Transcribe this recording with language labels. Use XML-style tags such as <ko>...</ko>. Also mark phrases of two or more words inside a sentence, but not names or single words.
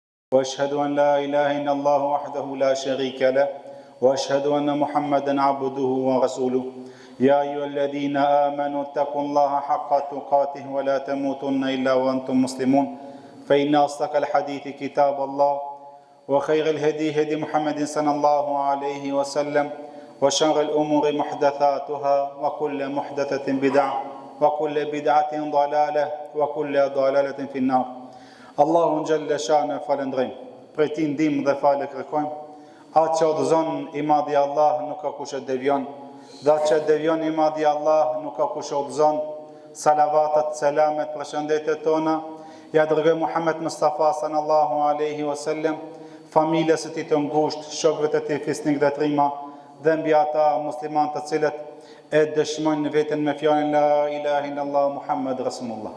<ar>وأشهد أن لا إله إلا الله وحده لا شريك له وأشهد أن محمدا عبده ورسوله يا أيها الذين آمنوا اتقوا الله حق تقاته ولا تموتن إلا وأنتم مسلمون فإن أصدق الحديث كتاب الله وخير الهدي هدي محمد صلى الله عليه وسلم وشر الأمور محدثاتها وكل محدثة بدعة وكل بدعة ضلالة وكل ضلالة في النار.</ar> <sq>Allahun</sq> <ar>جل شأنه</ar> <sq>falendrojmë, prej tij ndihmë dhe falë kërkojmë. Atë që udhëzon i madhi Allah nuk ka kush e devion, dhe atë që devion i madhi Allah nuk ka kush e udhëzon. Salavatat, selamet, përshëndetjet tona ja dërgoj Muhammed Mustafa</sq> <ar>صلى الله عليه وسلم,</ar> <sq>familjes së tij të ngushtë, shokëve të tij fisnik dhe trima, dhe mbi ata muslimanë të cilët e dëshmojnë veten me fjalën</sq> <ar>لا إله إلا الله محمد رسول الله.</ar>